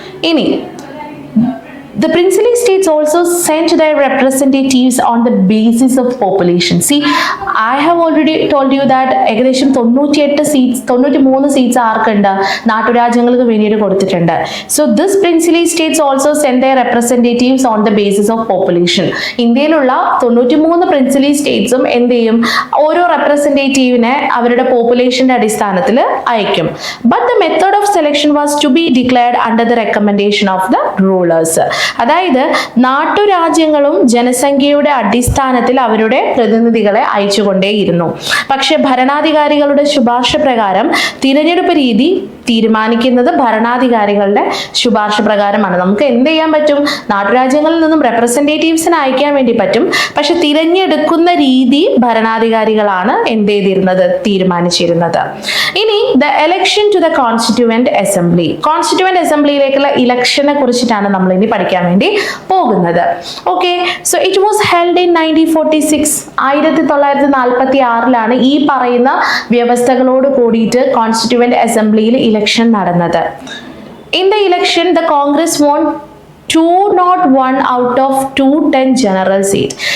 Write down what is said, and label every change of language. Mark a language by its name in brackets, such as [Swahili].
[Malayalam] ഇനി [English] the princely states also sent their representatives on the basis of population. See, I have already told you that [Malayalam] ഏകദേശം 93 seats ആർക്കുണ്ട്? നാട്ടുരാജ്യങ്ങൾക്ക് വേണ്ടിയിട്ട് കൊടുത്തിട്ടുണ്ട്. [English] So this princely states also sent their representatives on the basis of population. [Malayalam] ഇന്ത്യയിലുള്ള 93 princely statesഉം എന്ത് ചെയ്യും? ഓരോ റെപ്രസെന്റേറ്റീവിനെ അവരുടെ പോപ്പുലേഷന്റെ അടിസ്ഥാനത്തിൽ അയക്കും. [English] But the method of selection was to be declared under the recommendation of the rulers. [Malayalam] അതായത് നാട്ടുരാജ്യങ്ങളും ജനസംഖ്യയുടെ അടിസ്ഥാനത്തിൽ അവരുടെ പ്രതിനിധികളെ അയച്ചുകൊണ്ടേയിരുന്നു. പക്ഷെ ഭരണാധികാരികളുടെ ശുപാർശ പ്രകാരം തിരഞ്ഞെടുപ്പ് രീതി തീരുമാനിക്കുന്നത് ഭരണാധികാരികളുടെ ശുപാർശ പ്രകാരമാണ്. നമുക്ക് എന്ത് ചെയ്യാൻ പറ്റും? നാട്ടുരാജ്യങ്ങളിൽ നിന്നും റെപ്രസെന്റേറ്റീവ്സിനെ അയക്കാൻ വേണ്ടി പറ്റും. പക്ഷെ തിരഞ്ഞെടുക്കുന്ന രീതി ഭരണാധികാരികളാണ് എന്ത് ചെയ്തിരുന്നത്? തീരുമാനിച്ചിരുന്നത്. ഇനി [English] The election to the constituent assembly. [Malayalam] Constituent അസംബ്ലിയിലേക്കുള്ള ഇലക്ഷനെ കുറിച്ചിട്ടാണ് നമ്മൾ ഇനി പഠിക്കാൻ വേണ്ടി പോകുന്നത്. Okay. [English] So it was held in 1946. [Malayalam] 1946 ഈ പറയുന്ന വ്യവസ്ഥകളോട് കൂടിയിട്ട് കോൺസ്റ്റിറ്റ്യൂവന്റ് അസംബ്ലിയിൽ ഇലക്ഷൻ നടന്നത്. [English] In the election, the Congress won 201 out of 210 general seat.